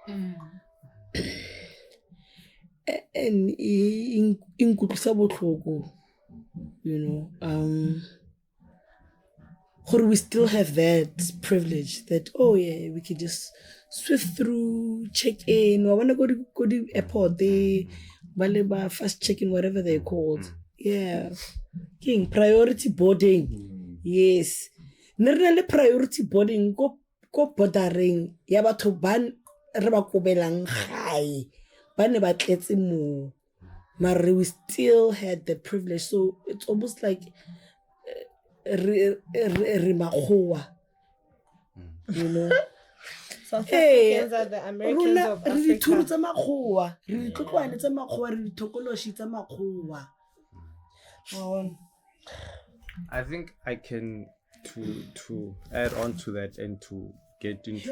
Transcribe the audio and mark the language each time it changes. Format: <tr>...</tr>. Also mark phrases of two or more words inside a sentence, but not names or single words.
<en>And in we still have that privilege that, we can just swift through, check in. I want to go to the airport, they fast check in, whatever they're called. Yeah. King, priority boarding. Yes. Nere priority boarding go bordering.</en> <tn>Ya batho ban re ba kobelang gai. Ba ne ba tletse mo.</tn> <en>Mare we still had the privilege. So it's almost like</en> <tn>re makgowa.</tn> <en>South Africans are the Americans of Africa. I think I can to add on to that and to get into</en>